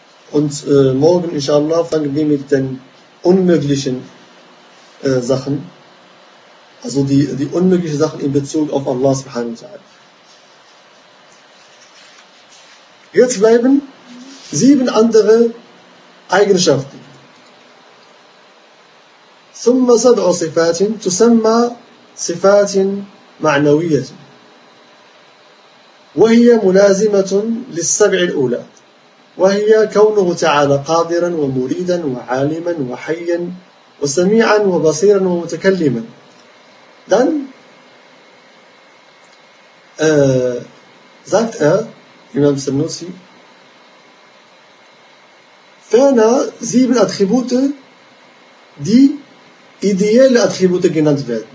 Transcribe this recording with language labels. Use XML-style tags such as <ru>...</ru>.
<de>Und morgen, inshallah, fangen wir mit den unmöglichen Sachen, also die unmöglichen Sachen in Bezug auf Allah subhanahu wa ta'ala. Jetzt bleiben 7 andere Eigenschaften.</de> <ar>ثم سبع صفات تسمى صفات معنوية وهي ملازمة للسبع الأولى، وهي كونه تعالى قادرا ومريدا وعالما وحيا وسميعا وبصيرا ومتكلما.</ar> <de>Dann sagt Imam Sanusi, ferner 7 Attribute, die ideelle Attribute genannt werden.</de>